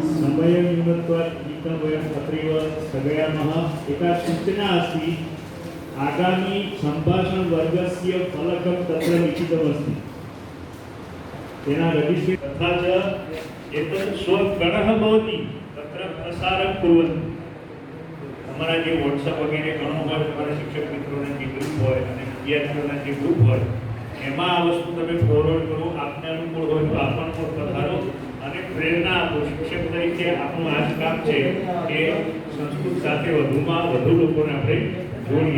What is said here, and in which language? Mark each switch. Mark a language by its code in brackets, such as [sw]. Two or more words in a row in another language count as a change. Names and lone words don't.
[sa] समयनिमित्तात् गीतं वयम् अत्रैव स्थगयामः। एका सूचना अस्ति, आगामी सम्भाषण वर्गस्य फलकं तत्र लिखितमस्ति, तेन रजिस्ट्रेट् तथा च एतत् स्वगणः भवति तत्र प्रसारं कुर्वन्तु। [gu] તમારા જે વોટ્સઅપ વગેરે ઘણો હોય, તમારા શિક્ષક મિત્રોના જે ગ્રુપ હોય અને વિદ્યાર્થીઓના જે ગ્રુપ હોય એમાં આ વસ્તુ તમે ફોરવર્ડ કરો, આપને અનુકૂળ હોય તો આપણ પણ પધારો અને પ્રેરણા આપો। શિક્ષક તરીકે આપણું આ જ કામ છે કે સંસ્કૃત સાથે વધુમાં વધુ લોકોને આપણે જોડીએ।